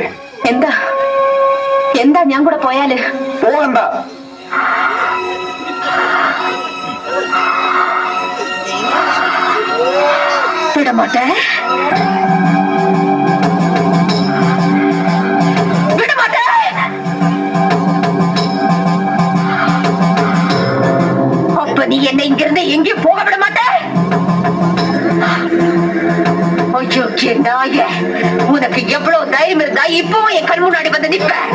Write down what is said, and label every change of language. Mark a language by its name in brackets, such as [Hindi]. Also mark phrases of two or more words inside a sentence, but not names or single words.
[Malayalam] എന്താ എന്താ ഞാൻ കൂടെ പോയാല്? പോകണ്ട. വിടമാട്ടെ, വിടമാട്ടെ. [Tamil] அப்ப நீ என்ன இங்கிருந்து எங்கேயும் போக விட மாட்டே? ஐயோ நாயே, உனக்கு எவ்வளவு தைரியம் இருந்தா இப்பவும் என் கண் முன்னாடி வந்து நிப்ப?